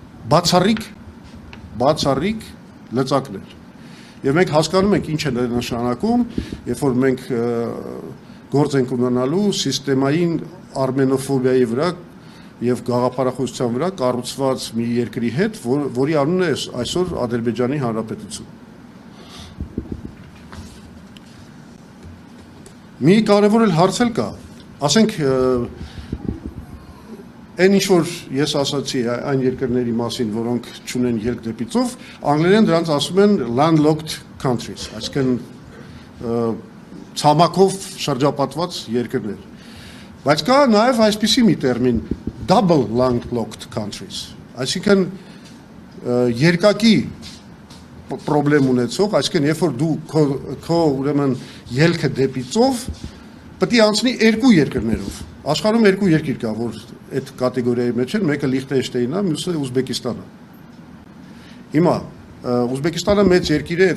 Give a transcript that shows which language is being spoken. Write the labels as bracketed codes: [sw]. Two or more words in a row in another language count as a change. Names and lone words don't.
[hy] բացառիկ լծակներ։ Եվ մենք հասկանում ենք ինչ է նշանակում, երբ որ մենք գործ ենք ունենալու սիստեմային արմենոֆոբիայի վրա եւ գաղափարախոսության վրա կառուցված մի երկրի հետ, որի անունն է այսօր Ադրբեջանի Հանրապետություն։ Մի կարևոր հարց էլ կա, ասենք այն ինչ որ ես ասացի այն երկրների մասին, որոնք չունեն ելք դեպի ծով, անգլերեն դրանց ասում են [en] landlocked countries, [hy] այսինքն ցամաքով շրջապատված երկրներ։ Բայց կա նաև այսպիսի մի տերմին [en] double landlocked countries, [hy] այսինքն երկակի պրոբլեմ ունեցող, այսինքն երբ որ դու քո ուրեմն ելքը դեպի ծով պետք է անցնի երկու երկրներով։ Աշխարհում երկու երկիր կա, որ այդ կատեգորիայի մեջ են, մեկը Լիխտենշտեյնն է, մյուսը Ուզբեկիստանը։ Հիմա Ուզբեկիստանը մեծ երկիր է, այդ